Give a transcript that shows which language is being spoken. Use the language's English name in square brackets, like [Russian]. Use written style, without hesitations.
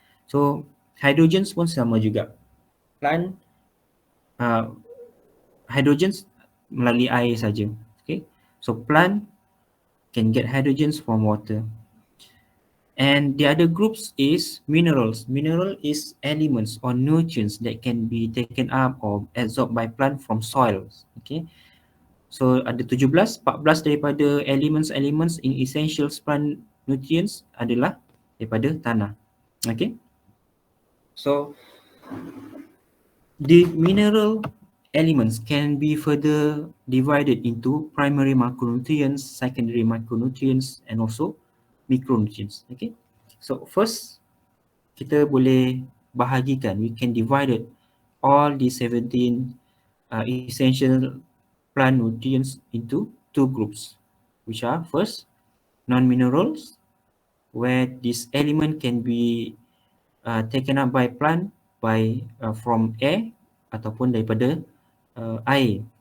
[Malay] So hydrogens pun sama juga. Plant hydrogens melalui air saja. [English] Okay, so plant can get hydrogens from water. And the other groups is minerals. Mineral is elements or nutrients that can be taken up or absorbed by plant from soils. Okay, so [Malay] ada 14 daripada [English] elements in essentials plant nutrients [Malay] adalah daripada tanah. [English] Okay, so the mineral elements can be further divided into primary macronutrients, secondary macronutrients and also micronutrients. Okay, so first [Malay] kita boleh bahagikan, [English] we can divide it all the 17 essential plant nutrients into two groups, which are first non-minerals, where this element can be taken up by plant by from air [Malay] ataupun daripada air.